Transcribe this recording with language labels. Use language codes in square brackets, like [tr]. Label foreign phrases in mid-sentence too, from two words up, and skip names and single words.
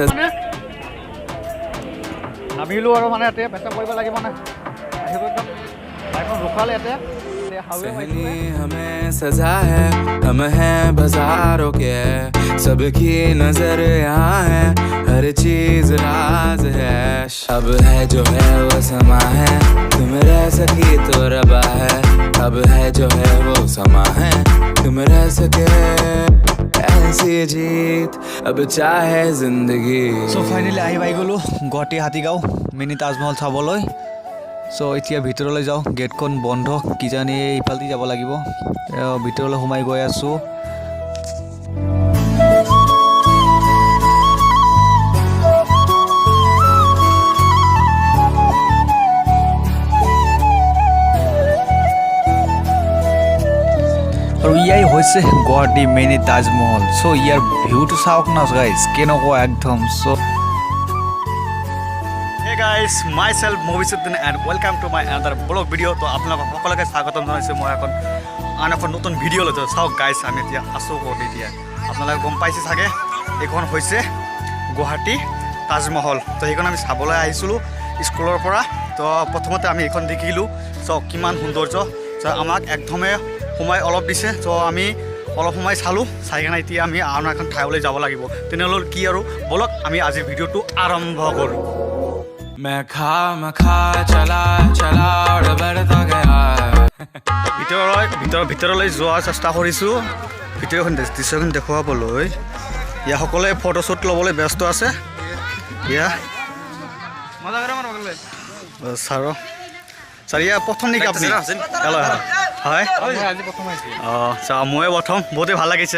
[as] নামিলোঁ আৰু মানে ইয়াতে পেচাব কৰিব লাগিব মানে আহিব একদম বাইকখন ৰখালে ইয়াতে [hi] सहनी हमें सजा है हम हैं बाजारों के सबकी नजर यहाँ है हर चीज राज है अब है जो है वो समा है तुम रह सकी तो रबा है अब है जो है वो समा है तुम रह सके ऐसी जीत अब चाहे जिंदगी। [as] সো ফাইনেলি আহি পাই গ'লোঁ গুৱাহাটী হাতীগাঁও মিনি তাজমহল চাবলৈ। সো এতিয়া ভিতৰলৈ যাওঁ গেটখন বন্ধ কিজানি ইফালেদি যাব লাগিব। ভিতৰলৈ সোমাই গৈ আছোঁ। আৰু ইয়াই হৈছে গুৱাহাটী মিনি তাজমহল। চ' ইয়াৰ ভিউটো চাওক না গাইজ কেনেকুৱা একদম। চ' [en] Hey guys, myself Mobisuddin and welcome to my another vlog video. [as] তো আপোনালোকক সকলোকে স্বাগতম জনাইছোঁ মই আন এখন নতুন ভিডিঅ' লৈ চাওক গাইজ আমি এতিয়া আছোঁ ক'ত এতিয়া আপোনালোকে গম পাইছে চাগে এইখন হৈছে গুৱাহাটী তাজমহল। তো সেইখন আমি চাবলৈ আহিছিলোঁ স্কুলৰ পৰা। তো প্ৰথমতে আমি এইখন দেখিলোঁ চাওক কিমান সৌন্দৰ্য। আমাক একদমে সময় অলপ দিছে। তো আমি অলপ সময় চালোঁ চাই কিনে এতিয়া আমি আন এখন ঠাইলৈ যাব লাগিব। তেনেহ'লে কি আৰু বলক আমি আজিৰ ভিডিঅ'টো আৰম্ভ কৰোঁ। [hi] मैं खा चला चला और बढ़ता गया [as] ভিতৰলৈ যোৱাৰ চেষ্টা কৰিছোঁ ভিডিঅ'খন দৃশ্যখন দেখুৱাবলৈ। ইয়াৰ সকলোৱে ফটোশ্বুট ল'বলৈ ব্যস্ত আছে। ইয়া ছাৰ ইয়াৰ প্ৰথম নেকি আপুনি? হয় অঁ ময়ে প্ৰথম বহুতেই ভাল লাগিছে।